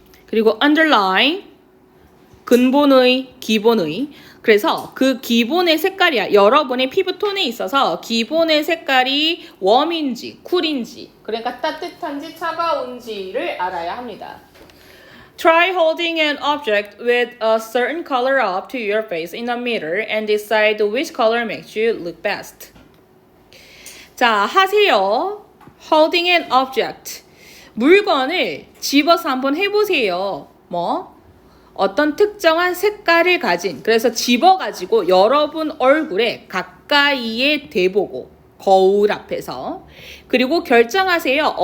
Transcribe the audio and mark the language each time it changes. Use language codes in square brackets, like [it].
[ko] 그리고 underline 근본의, 기본의. 그래서 그 기본의 색깔이야. 여러분의 피부톤에 있어서 기본의 색깔이 웜인지 쿨인지 그러니까 따뜻한지 차가운지를 알아야 합니다. [en] Try holding an object with a certain color up to your face in a mirror and decide which color makes you look best. [ko] 자, 하세요. [en] Holding an object. [ko] 물건을 집어서 한번 해보세요. 어떤 특정한 색깔을 가진, 그래서 집어가지고 여러분 얼굴에 가까이에 대보고 거울 앞에서 그리고 결정하세요.